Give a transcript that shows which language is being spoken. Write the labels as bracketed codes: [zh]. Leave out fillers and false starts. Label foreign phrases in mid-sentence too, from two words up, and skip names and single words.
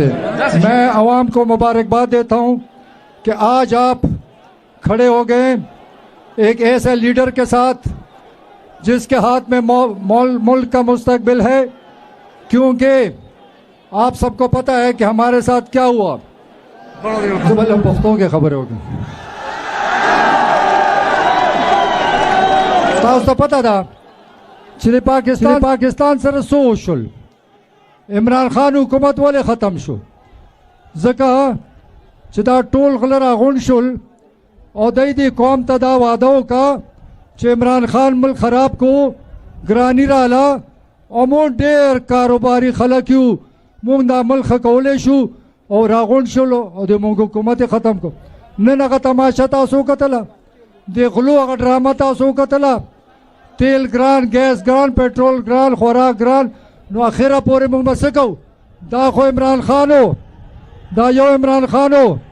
[ur] میں عوام کو مبارکباد دیتا ہوں کہ آج آپ کھڑے ہو گئے ایک ایسے لیڈر کے ساتھ جس کے ہاتھ میں ملک کا مستقبل ہے. کیونکہ آپ سب کو پتا ہے کہ ہمارے ساتھ کیا ہوا. پختوں کی خبر ہوگی تو پتا تھا [ps] چې پاکستان سره څه وشول عمران خان حکومت ولې ختم شو ځکه چې دا ټول غله راغونډ شول او دوی دې قوم ته دا واده وکړه چې عمران خان ملک خراب کو ګرانی راله او مونږ ډېر کاروباري خلک یو مونږ دا ملک ښه کولی شو او راغونډ شول او د مونږ حکومت یې ختم کړو نن هغه تماشه تاسو وکتله د غلو هغه ډرامه تاسو وکتله تیل ګران ګیس ګران پټرول ګران خوراک ګران نو اخره پورې موږ به څه کوو دا خو عمران خان و دا یو عمران خان و